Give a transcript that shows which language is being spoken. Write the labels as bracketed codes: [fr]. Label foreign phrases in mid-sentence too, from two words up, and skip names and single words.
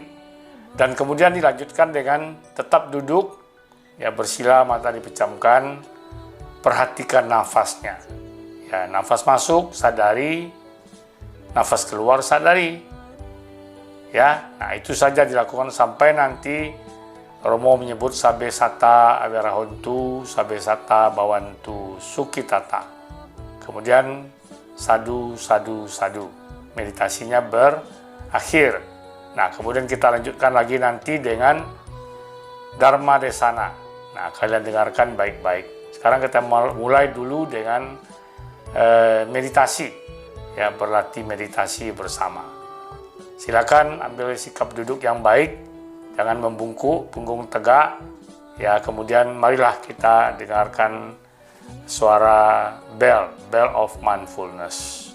[id] Dan kemudian dilanjutkan dengan tetap duduk, ya, bersila, mata dipejamkan, perhatikan nafasnya. Ya, nafas masuk, sadari. Nafas keluar, sadari. Ya, nah itu saja dilakukan sampai nanti Romo menyebut [pi] Sabe Sata Awirahontu, Sabe Sata Bawantu Sukitata. Kemudian sadu, sadu, sadu. [id] Meditasinya berakhir. Nah, kemudian kita lanjutkan lagi nanti dengan Dharma Desana. Nah, kalian dengarkan baik-baik. Sekarang kita mulai dulu dengan meditasi, ya, berlatih meditasi bersama. Silakan ambil sikap duduk yang baik, jangan membungkuk, punggung tegak, ya. Kemudian marilah kita dengarkan suara [en] bell of mindfulness.